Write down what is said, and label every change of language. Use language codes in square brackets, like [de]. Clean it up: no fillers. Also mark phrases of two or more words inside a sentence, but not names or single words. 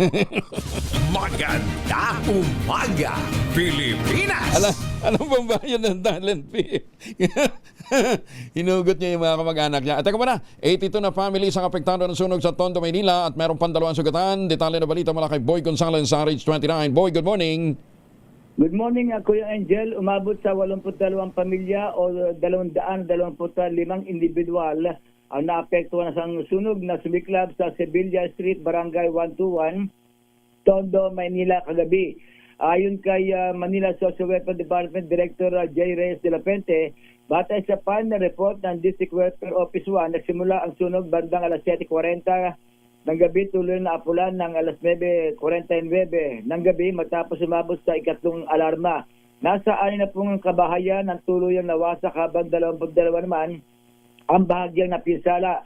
[tl] Maganda umaga, Pilipinas! Alam bang bayan ng [en] talent fee? [tl] Hinugot niya yung mga kamag-anak niya. At teka muna, 82 na families ang apektado ng sunog sa Tondo, Maynila, at meron pang 2 sugatan. Detalye na balita mula kay Boy Gonzales sa RH29. [en] Boy, good morning. Good morning, [tl] Kuya Angel. Umabot sa 82 pamilya o 225 individual ang naapektuhan sa sunog na sumiklab sa Sevilla Street, Barangay 121, Tondo, Maynila kagabi. Ayon kay Manila Social Welfare Department Director J. Reyes de la Pente, batay sa final report ng District Welfare Office 1, nagsimula ang sunog bandang alas 7:40 ng gabi, tuloy na apulan ng alas 9:49 ng gabi matapos umabot sa ikatlong alarma. Nasa 60 kabahayan ang tuluyang nawasak habang 22 naman ang bahagyang napinsala.